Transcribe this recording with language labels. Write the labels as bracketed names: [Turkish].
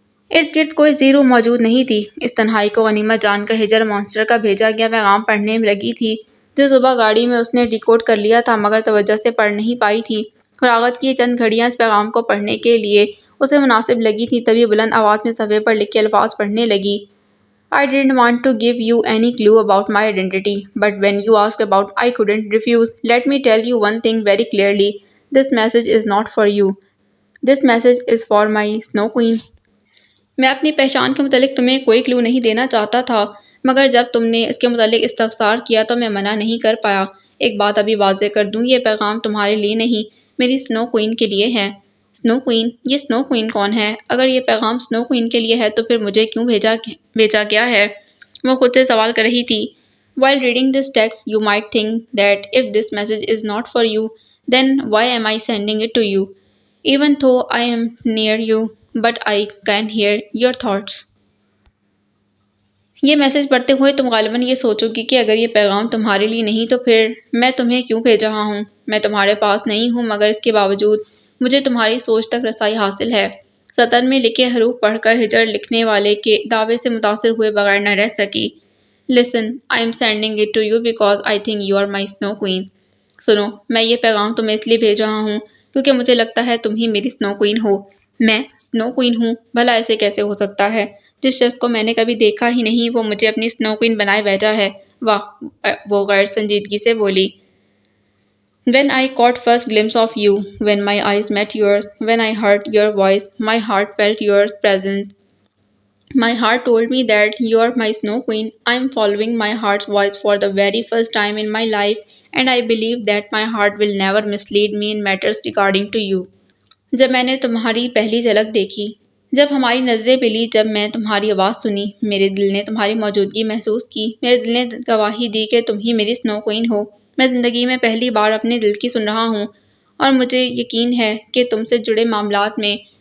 [Urdu] ارد گرد کوئی زیرو موجود نہیں تھی۔ اس تنہائی کو غنیمت جان کر ہجر مانسٹر کا بھیجا گیا پیغام پڑھنے لگی تھی، جو صبح گاڑی میں اس نے ڈیکوڈ کر لیا تھا مگر توجہ سے پڑھ نہیں پائی تھی۔ فراغت کی یہ چند گھڑیاں اس پیغام کو پڑھنے کے لیے اسے مناسب لگی تھیں، تبھی بلند آواز میں صفحے پر لکھے الفاظ پڑھنے لگی۔ [English] I didn't want to give you any clue about my identity, but when you asked about I couldn't refuse. Let me tell you one thing very clearly. This message is not for you. This message is for my Snow Queen. [Urdu] میں اپنی پہچان کے متعلق تمہیں کوئی کلو نہیں دینا چاہتا تھا، مگر جب تم نے اس کے متعلق استفسار کیا تو میں منع نہیں کر پایا۔ ایک بات ابھی واضح کر دوں، یہ پیغام تمہارے لیے نہیں، میری سنو کوئین کے لیے ہے۔ سنو کوئین؟ یہ سنو کوئین کون ہے؟ اگر یہ پیغام سنو کوئین کے لیے ہے تو پھر مجھے کیوں بھیجا گیا ہے؟ وہ خود سے سوال کر رہی تھی۔ [English] While reading this text, you might think that if this message is not for you, then why am I sending it to you? Even though I am near you, but I can hear your thoughts. [Urdu] یہ message پڑھتے ہوئے تم غالباً یہ سوچو گی کہ اگر یہ پیغام تمہارے لیے نہیں تو پھر میں تمہیں کیوں بھیج رہا ہوں؟ میں تمہارے پاس نہیں ہوں مگر اس کے باوجود مجھے تمہاری سوچ تک رسائی حاصل ہے۔ سطر میں لکھے حروف پڑھ کر ہجر لکھنے والے کے دعوے سے متاثر ہوئے بغیر نہ رہ سکی۔ [English] Listen, I am sending it to you because I think you are my snow queen. [Urdu] سنو، میں یہ پیغام تمہیں اس لیے بھیج رہا ہوں کیونکہ مجھے لگتا ہے تم ہی میری سنو کوئین ہو۔ میں سنو کوئین ہوں؟ بھلا ایسے کیسے ہو سکتا ہے؟ جس شخص کو میں نے کبھی دیکھا ہی نہیں وہ مجھے اپنی سنو کوئین بنائے بیٹھا ہے۔ واہ، وہ غیر سنجیدگی سے بولی۔ [English] When I caught first glimpse of you, when my eyes met yours, when I heard your voice, my heart felt your presence. My heart told me that you are my snow queen. I am following my heart's voice for the very first time in my life, and I believe that my heart will never mislead me in matters regarding to you. [Urdu] جب میں نے تمہاری پہلی جھلک دیکھی، جب ہماری نظریں ملی، جب میں تمہاری آواز سنی، میرے دل نے تمہاری موجودگی محسوس کی، میرے دل نے گواہی دی کہ تم ہی میری سنو کوئین ہو۔ میں زندگی میں پہلی بار اپنے دل کی سن رہا ہوں، اور مجھے یقین ہے کہ تم سے جڑے معاملات میں